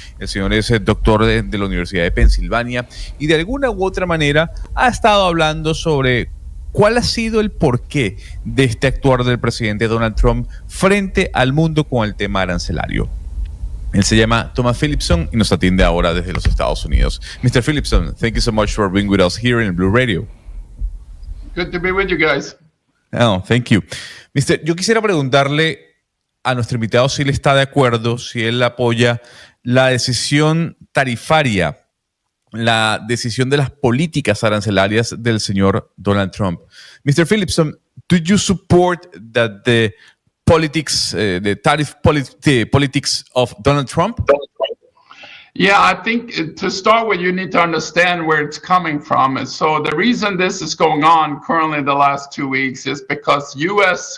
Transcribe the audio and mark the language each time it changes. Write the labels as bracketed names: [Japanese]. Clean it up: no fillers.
[Spanish] El señor es doctor de la Universidad de Pensilvania y de alguna u otra manera ha estado hablando sobre cuál ha sido el porqué de este actuar del presidente Donald Trump frente al mundo con el tema arancelario. Él se llama Thomas Philipson y nos atiende ahora desde los Estados Unidos. [English] Mr. Philipson, thank you so much for being with us here in Blue Radio. Good to be with you guys. Oh, thank you. [Spanish] Yo quisiera preguntarle a nuestro invitado si él está de acuerdo, si él apoya la decisión tarifaria, la decisión de las políticas arancelarias del señor Donald Trump. [English] Mr. Philipson, do you support that the politics of Donald Trump? Yeah, I think to start with, you need to understand where it's coming from. And so the reason this is going on currently the last 2 weeks is because U.S.